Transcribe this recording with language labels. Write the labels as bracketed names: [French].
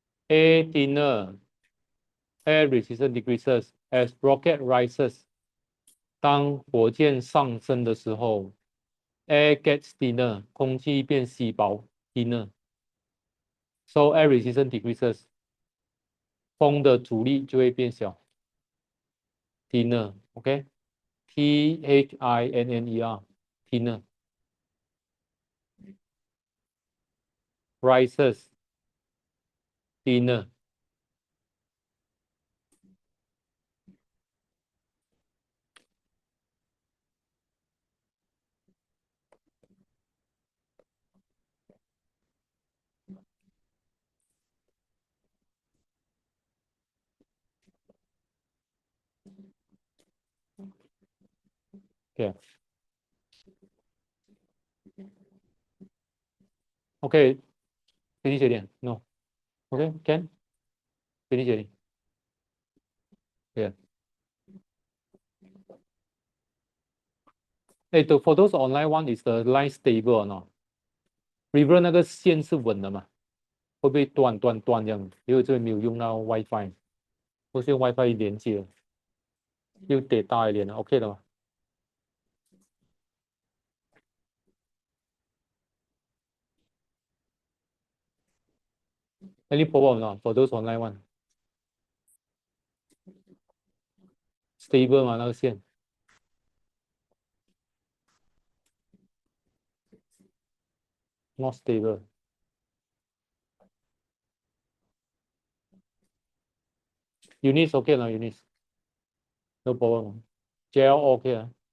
[English] A thinner, air resistance decreases as rocket rises. [Chinese] 当火箭上升的时候 ， [English] air gets thinner， [Chinese] 空气变稀薄 ，thinner。 [English] So air resistance decreases， [Chinese] 风的阻力就会变小 [English] ，thinner，OK？T-H-I-N-N-E-R，thinner。 rises thinner. Okay. Okay. Finish already? No. Okay, can finish already. Yeah. Hey, for those online one, is the line stable or not? [Chinese] River 那个线是稳的嘛？会不会断这样？因为这里没有用到 WiFi，或是用 WiFi 连接，又得大一点的 ，OK 的嘛？ [English] Any problem not for those online one? [Chinese] Stable 嘛，那个线 [English] not stable. Units OK 了，Units no problem. GL OK 啊？